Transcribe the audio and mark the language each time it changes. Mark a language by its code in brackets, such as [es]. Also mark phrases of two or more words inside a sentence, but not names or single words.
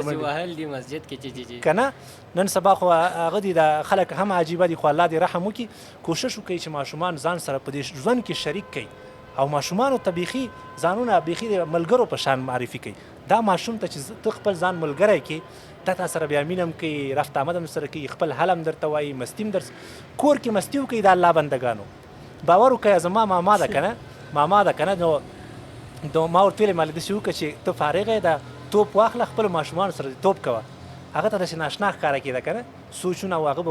[ps] وکړي که نه نن سبا خو هغه دي د خلک هم عجیبه دي خو الله دې رحم وکړي کوشش وکړئ چې ماشومان ځان سره په دې ژوند کې شریک کړي او ماشومانو ته بیخي ځانونه بیخي د ملګرو په شان معرفي کوي دا ماشوم ته چې ته خپل ځان ملګری کې دا تا سره بیا مینه هم کوي رفت آمد هم سره کوي خپل حل هم درته وایي مستی هم کور کې مستی وکړي د الله بندګانو باور وکړئ زما ماما ده که نه نو ما ورته ویلې ما داسې وکړه چې ته فارغه د توپ واخله خپلو ماشومانو سره توپ کوه هغه ته داسې ناشنا ښکاره کېده که نه سوچونه او هغه به